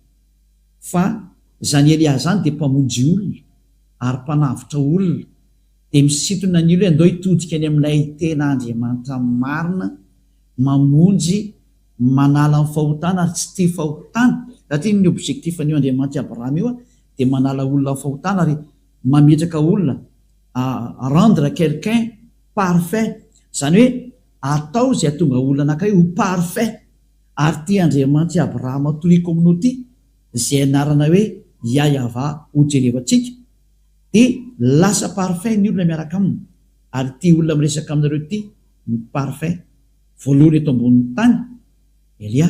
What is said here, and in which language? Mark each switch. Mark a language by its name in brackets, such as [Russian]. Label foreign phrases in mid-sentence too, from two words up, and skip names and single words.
[Malagasy] fa zany Elia zany dia mpamonjy olona ary mpanavitra olona dia misintona ny olo hoe andao hitodika any amin'ilay tena Andriamanitra marina, mamonjy, manala ny fahotana ary tsy tia fahotana. Satria ny objectif an'io Andriamanitra Abraham io dia manala olona fahotana ary mametraka olona, [French] rendre quelqu'un parfait, [Malagasy] zany hoe atao izay atonga olona anankiray ho parfait. Ary tia Andriamanitra Abraham toy communauté izay anarana hoe Yahva ho jerevantsika, dia lasa parfait ny olona miaraka aminy. Ary tia olona miresaka aminareo ty ny parfait voalohany eto ambonin'ny tany Elia.